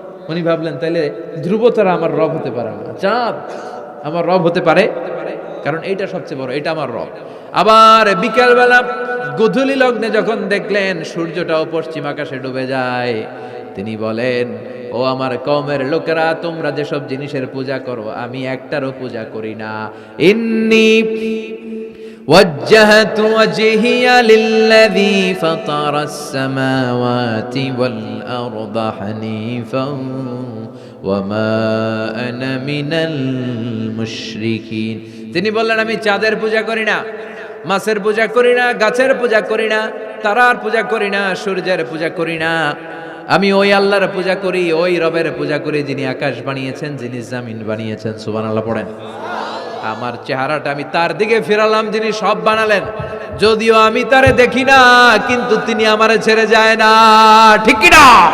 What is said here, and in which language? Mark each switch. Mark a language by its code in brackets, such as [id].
[bn] উনি ভাবলেন তাইলে ধ্রুব তারা আমার রব হতে পারে না, চাঁদ আমার রব হতে পারে কারণ এইটা সবচেয়ে বড়, এটা আমার রব। আবার বিকেলবেলা গোধূলি লগ্নে যখন দেখলেন সূর্যটাও পশ্চিম আকাশে ডুবে যায়, তিনি বলেন, ও আমার কওমের লোকেরা, তোমরা যেসব জিনিসের পূজা করো আমি একটারও পূজা করি না। [ar] ইন্নী وجهت وجهي للذي فطر السماوات والأرض حنيفا وما أنا من المشركين। [bn] তিনি বললেন, আমি চাঁদের পূজা করি না, মাছের পূজা করি না, গাছের পূজা করি না, তারার পূজা করি না, সূর্যের পূজা করি না। আমি ওই আল্লাহর পূজা করি, ওই রবের পূজা করি যিনি আকাশ বানিয়েছেন, যিনি জমিন বানিয়েছেন। সুবহানাল্লাহ পড়েন। আমার চেহারাটা আমি তার দিকে ফিরালাম যিনি সব বানালেন, যদিও আমি তারে দেখি না, কিন্তু তিনি আমারে ছেড়ে যায় না। ঠিক কি না?